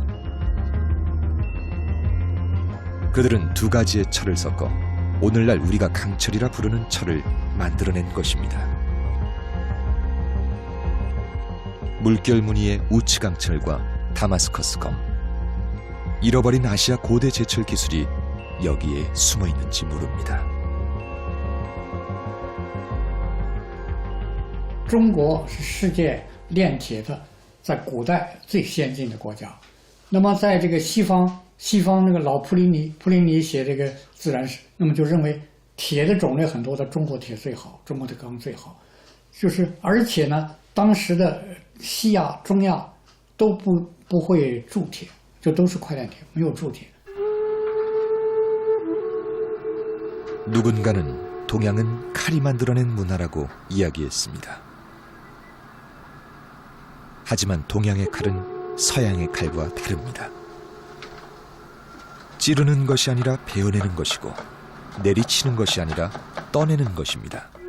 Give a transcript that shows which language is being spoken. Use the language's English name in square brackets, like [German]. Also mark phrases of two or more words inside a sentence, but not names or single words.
[Korean] 그들은 두 가지의 철을 섞어 오늘날 우리가 강철이라 부르는 철을 만들어낸 것입니다. 물결 무늬의 우츠강철과 다마스커스 검. 잃어버린 아시아 고대 제철 기술이 여기에 숨어 있는지 모릅니다. [Chinese] 中国是世界炼铁的在古代最先进的国家。那么在这个西方那个老普林尼写这个自然史，那么就认为铁的种类很多的中国铁最好，中国的钢最好。就是而且呢，当时的西亚、中亚都不会铸铁，就都是块链铁，没有铸铁。 [Korean] 누군가는 동양은 칼이 만들어낸 문화라고 이야기했습니다. 하지만 동양의 칼은 서양의 칼과 다릅니다. 찌르는 것이 아니라 베어내는 것이고 내리치는 것이 아니라 떠내는 것입니다.